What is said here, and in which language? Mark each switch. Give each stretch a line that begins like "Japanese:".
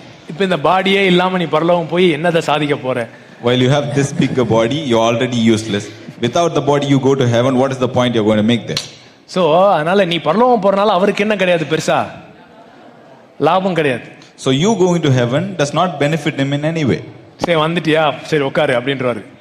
Tamil: இப்ப இந்த பாடியே இல்லாம நீ பரலோகம் போய் என்னதை சாதிக்க போற?
English: While you have this bigger body, you're already useless. Without the body you go to heaven, what is the point you're going to make there?
Tamil: So அதனால நீ பரலோகம் போறனால அவருக்கு என்ன கிடையாது, பெருசா லாபம் கிடையாது.
English: So you going to heaven does not benefit him in any way.
Tamil: சரி வந்துட்டியா, சரி உட்காரு அப்படின்றாரு.